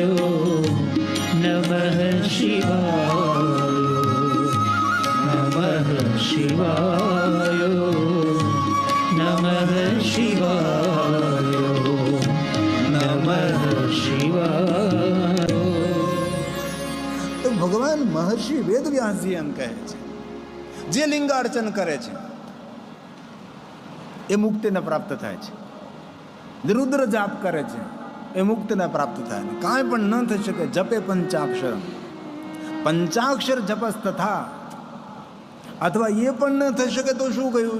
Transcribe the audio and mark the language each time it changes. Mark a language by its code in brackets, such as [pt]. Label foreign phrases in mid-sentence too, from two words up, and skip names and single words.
[sa] नमः शिवाय. नमः शिवाय. नमः शिवाय. नमः शिवाय. [gu] તો ભગવાન મહર્ષિ વેદવ્યાસજી એમ કહે છે, જે લિંગાર્ચન કરે છે એ મુક્તિને પ્રાપ્ત થાય છે. જે રુદ્ર જાપ કરે છે એ મુક્તિને પ્રાપ્ત થાય છે. કાંઈ પણ ન થઈ શકે. [sa] जपे पंचाक्षर, पंचाक्षर जपस तथा, [gu] અથવા એ પણ ન થઈ શકે તો શું કહ્યું?